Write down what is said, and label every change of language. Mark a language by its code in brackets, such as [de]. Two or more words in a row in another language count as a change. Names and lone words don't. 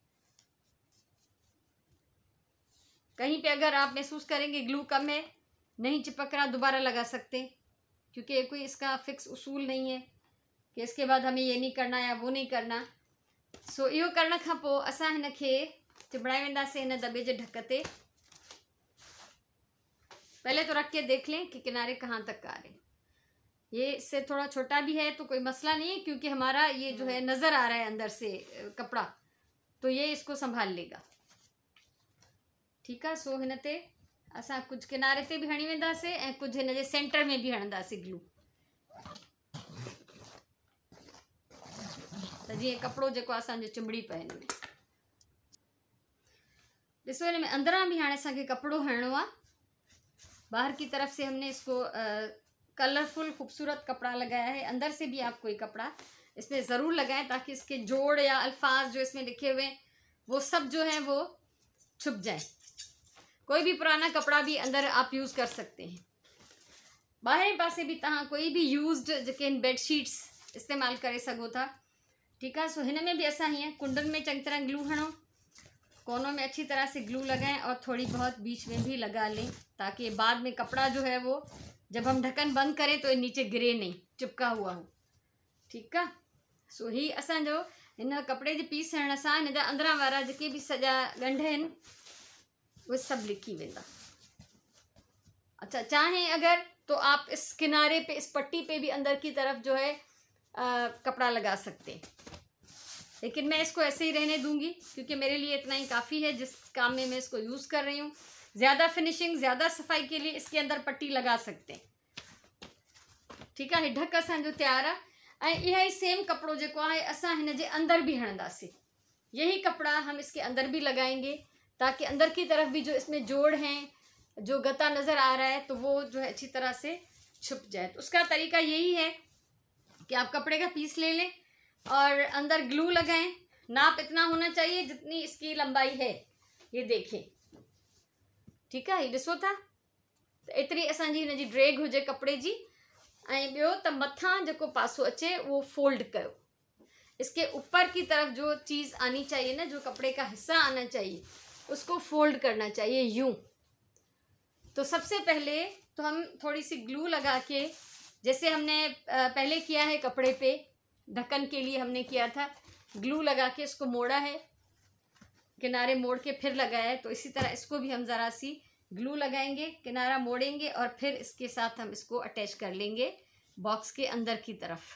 [hi] कहीं पे अगर आप महसूस करेंगे ग्लू कम है, नहीं चिपक रहा, दोबारा लगा सकते हैं, क्योंकि कोई इसका फिक्स उसूल नहीं है कि इसके बाद हमें ये नहीं करना या वो नहीं करना। [sd] सो इहो करण खां पोइ असां हिनखे चिमड़ाए वेंदासीं हिन दॿे जे ढक ते। [hi] पहले तो रख के देख लें कि किनारे कहाँ तक आ रहे हैं। ये इससे थोड़ा छोटा भी है तो कोई मसला नहीं है, क्योंकि हमारा ये जो है नज़र आ रहा है अंदर से कपड़ा, तो ये इसको संभाल लेगा, ठीक है। [sd] सो हिन ते असां कुछ किनारे ते भी हणी वेंदासीं ऐं कुछ हिन जे सेंटर में भी हणंदासीं ग्लू, त जीअं कपिड़ो जेको असांजो चिंबड़ी पए हिन में। ॾिसो हिन में अंदरां भी हाणे असांखे कपिड़ो हणिणो आहे। [hi] बाहर की तरफ से हमने इसको कलरफुल खूबसूरत कपड़ा लगाया है। अंदर से भी आप कोई कपड़ा इसमें ज़रूर लगाएं ताकि इसके जोड़ या अल्फाज जो इसमें लिखे हुए हैं वो सब जो है वो छुप जाए। कोई भी पुराना कपड़ा भी अंदर आप यूज़ कर सकते हैं। [sd] बाहर पासे भी तव्हां कोई भी यूज़्ड जेके बेडशीट्स इस्तेमाल करे सघो था। [hi] ठीक है। [sd] सो हिन में भी असां हीअं कुंडन में चंगी तरह ग्लू हणो, [hi] कोनों में अच्छी तरह से ग्लू लगाएं और थोड़ी बहुत बीच में भी लगा लें ताकि बाद में कपड़ा जो है वो जब हम ढक्कन बंद करें तो ये नीचे गिरे नहीं, चिपका हुआ हो। ठीक है। [sd] सो ही असांजो इन कपड़े जे पीस हणण सां हिन जा अंदरां वारा जेके भी सॼा ॻंढ आहिनि उहे सभु लिकी वेंदा। [hi] अच्छा, चाहें अगर तो आप इस किनारे पे, इस पट्टी पे भी अंदर की तरफ जो है कपड़ा लगा सकते हैं, लेकिन मैं इसको ऐसे ही रहने दूंगी क्योंकि मेरे लिए इतना ही काफ़ी है जिस काम में मैं इसको यूज़ कर रही हूँ। ज़्यादा फिनिशिंग, ज़्यादा सफाई के लिए इसके अंदर पट्टी लगा सकते हैं। ठीक है। [sd] ढक असांजो तैयार है। यह ही सेम कपड़ो जो है असां हिन जे अंदर भी हणंदासीं। [hi] यही कपड़ा हम इसके अंदर भी लगाएंगे ताकि अंदर की तरफ भी जो इसमें जोड़ हैं, जो गता नज़र आ रहा है, तो वो जो है अच्छी तरह से छुप जाए। तो उसका तरीका यही है कि आप कपड़े का पीस ले लें और अंदर ग्लू लगाएं। नाप इतना होना चाहिए जितनी इसकी लंबाई है, ये देखें। ठीक है। [sd] ये ॾिसो था तो एतिरी असांजी हिन जी ड्रेग हुजे कपड़े जी। ऐं ॿियो त मथां जेको पासो अचे वो फोल्ड कयो। [hi] इसके ऊपर की तरफ जो चीज़ आनी चाहिए ना, जो कपड़े का हिस्सा आना चाहिए, उसको फोल्ड करना चाहिए यूं। तो सबसे पहले तो हम थोड़ी सी ग्लू लगा के, जैसे हमने पहले किया है कपड़े पे, ढक्कन के लिए हमने किया था, ग्लू लगा के इसको मोड़ा है, किनारे मोड़ के फिर लगाया है, तो इसी तरह इसको भी हम ज़रा सी ग्लू लगाएंगे, किनारा मोड़ेंगे और फिर इसके साथ हम इसको अटैच कर लेंगे बॉक्स के अंदर की तरफ।